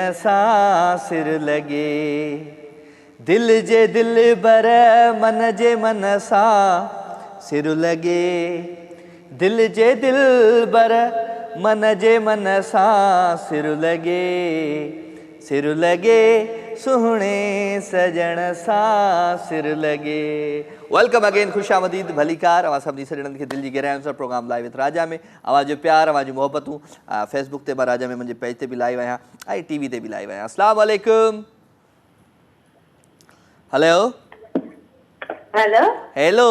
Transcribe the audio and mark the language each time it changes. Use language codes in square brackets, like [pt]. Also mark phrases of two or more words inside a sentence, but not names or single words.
[sd] सां सिर लगे दिल जे दिल बर मन जे मन सां सिर लगे दिल जे दिल बर मन जे मन सां सिर लगे सुहणे सजण सां सिर लगे। [en] welcome again, [sd] खुश आमदीद, भलीकार अवां सभिनी सॼणनि खे दिलि जी गहराइयुनि सां प्रोग्राम लाइव विथ राजा में अवां जो प्यार अवां जूं मोहबतूं फेसबुक ते मां राजा में मुंहिंजे पेज ते बि लाइव आहियां ऐं टीवी ते बि लाइव आहियां। [ar] السلام عليكم. हेलो [sd] हेलो हेलो